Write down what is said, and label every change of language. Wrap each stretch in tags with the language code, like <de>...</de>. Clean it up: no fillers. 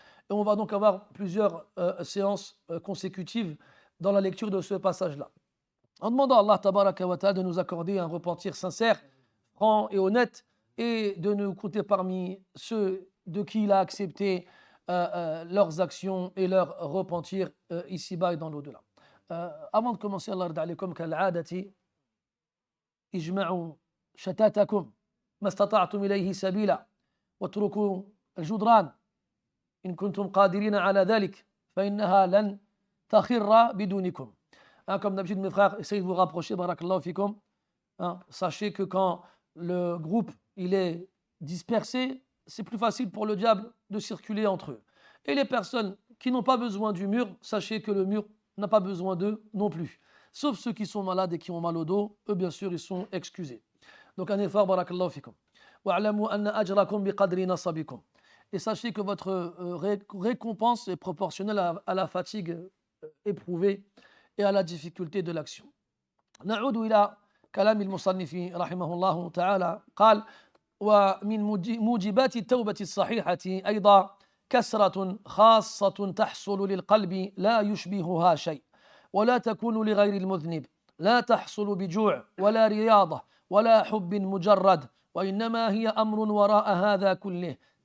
<fr>Et on va donc avoir plusieurs séances consécutives dans la lecture de ce passage-là. En demandant à Allah tabaraka wa ta'ala de nous accorder un repentir sincère, franc et honnête, et de nous compter parmi ceux de qui il a accepté leurs actions et leur repentir ici-bas et dans l'au-delà. Avant de commencer,</fr> <ar>Allah yarda alaykum kal'adati, ijma'u shatatakum ما استطعتم إليه سبيلا واتركوا الجدران إن كنتم قادرين على ذلك فإنها لن تخر بدونكم.</ar> <fr>Comme d'habitude, mes frères, essayez de vous rapprocher, barakallahu fikum. Sachez que quand le groupe il est dispersé, c'est plus facile pour le diable de circuler entre eux. Et les personnes qui n'ont pas besoin du mur, sachez que le mur n'a pas besoin d'eux non plus. Sauf ceux qui sont malades et qui ont mal au dos, eux bien sûr ils sont excusés. Donc un effort, barakallahu fikum.</fr> <ar>Wa'lamu anna ajrakum biqadri nasabikum.</ar> <fr>Et sachez que votre récompense est proportionnelle à la fatigue éprouvée et à la difficulté de l'action.</fr> <ar>نعود إلى كلام المصنف رحمه الله تعالى. قال: ومن موجبات التوبة الصحيحة أيضا كسرة خاصة تحصل للقلب لا يشبهها شيء ولا تكون لغير المذنب، لا تحصل بجوع ولا رياضة ولا حب مجرد، وإنما هي أمر وراء هذا كله</ar>